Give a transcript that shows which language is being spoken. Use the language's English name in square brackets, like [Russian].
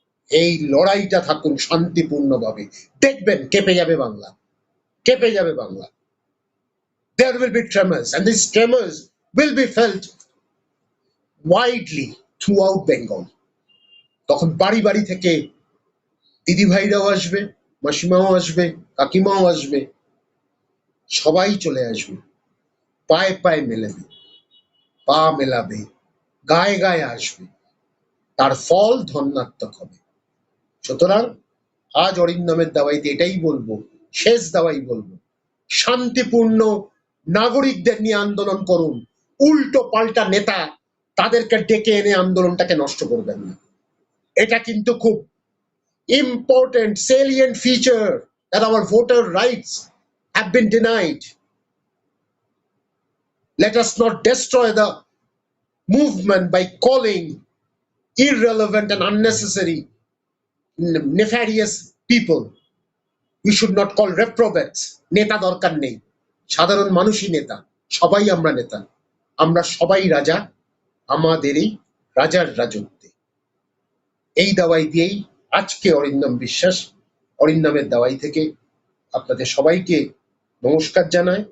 [Bangla] এই লড়াইটা থাকুন শান্তিপূর্ণভাবে, দেখবেন কেঁপে যাবে বাংলা, কেঁপে যাবে Bangla. [English] There will be tremors, and these tremors will be felt widely throughout Bengal. [Bangla] তখন বাড়ি বাড়ি থেকে দিদি ভাইরাও আসবে, মাসিমাও আসবে, কাকিমাও আসবে, সবাই চলে আসবে, পায়ে পায়ে মেলাবে, পা মেলাবে, গায়ে গায়ে আসবে, তার ফল ধন্যাত্মক হবে। সুতরাং আজ অরিন্দমের দাওয়াইতে এটাই বলবো, শেষ দাওয়াই বলবো, শান্তিপূর্ণ নাগরিকদের নিয়ে আন্দোলন করুন। উল্টো পাল্টা নেতা তাদেরকে ডেকে এনে আন্দোলনটাকে নষ্ট করবেন না। এটা কিন্তু খুব [English] important salient feature that our voter rights have been denied. Let us not destroy the movement by calling irrelevant and unnecessary nefarious people. We should not call reprobates. [Bangla] নেতা দরকার নেই, সাধারণ মানুষই নেতা, সবাই আমরা নেতা, আমরা সবাই রাজা আমাদেরই রাজার রাজত্বে। এই দাওয়াই দিয়েই আজকে অরিন্দম বিশ্বাস অরিন্দমের দাওয়াই থেকে আপনাদের সবাইকে নমস্কার জানায়।